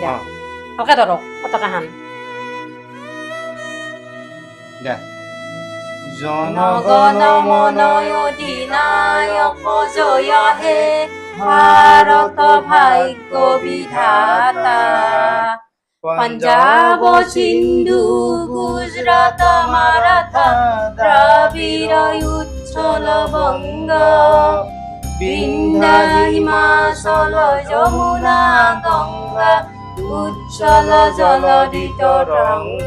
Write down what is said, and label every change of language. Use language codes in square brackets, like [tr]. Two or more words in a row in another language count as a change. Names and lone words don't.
[as] ভালকে ধৰক পতাকাখন। [bn] জনগণ মন অধিনায়ক জয় হে, ভাৰত ভাগ্য বিধাতা। পঞ্জাব সিন্ধু গুজরাট মারাঠা দ্রাবিড় উচ্ছল বঙ্গ, বিন্ধ্যা হিমাচল যমুনা গঙ্গা উচ্ছল জলধি তরঙ্গ।